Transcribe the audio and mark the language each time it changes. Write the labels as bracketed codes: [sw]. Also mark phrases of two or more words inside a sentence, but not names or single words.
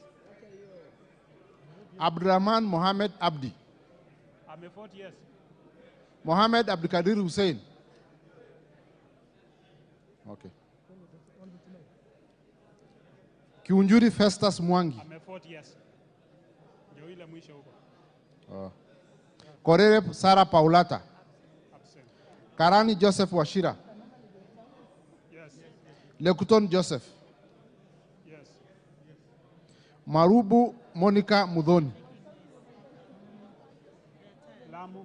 [en] Abdurrahman Mohammed Abdi. I'm a vote yes. Mohammed Abdikadir Hussein. Okay. Kiunjuri Festus Mwangi. I'm a vote yes. [sw] Ndio ile mwisho huko. [en] Oh. Korere Sara Paulata. Absent. Karani Joseph Washira. Yes. Lekuton Joseph. Yes. Marubu Monica Mudhoni. Lamu.